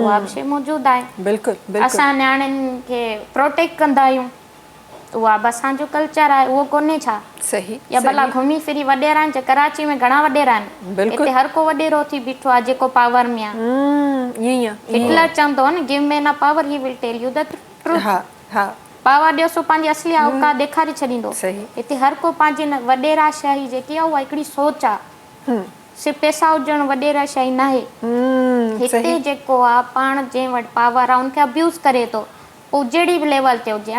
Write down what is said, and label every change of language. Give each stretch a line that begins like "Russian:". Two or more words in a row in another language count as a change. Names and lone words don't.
Sindhi: उहा बि शइ मौजूदु आहे। असां नियाणियुनि खे प्रोटेक्ट कंदा आहियूं, उहा बि असांजो कल्चर आहे। उहो कोन्हे छा? सही। या भला घुमी फिरी वॾेरा आहिनि, कराची में घणा वॾेरा आहिनि, हिते हर को वॾेरो थी बीठो आहे जेको पावर में आहे। हिटलर चवंदो आहे न,
English: Give man a power he will tell you the truth.
Sindhi: पावर ॾियोसि पंहिंजी असली औकात ॾेखारे छॾींदो। हिते हर को पंहिंजी वॾेरा शाही जेकी आहे उहा हिकिड़ी सोच आहे। सिर्फ़ु पैसा हुजणु वॾेरा शाही न आहे। हिते जेको आहे पाण जंहिं वटि पावर आहे उनखे अब्यूज़ करे थो, पोइ जहिड़ी बि लेवल ते हुजे।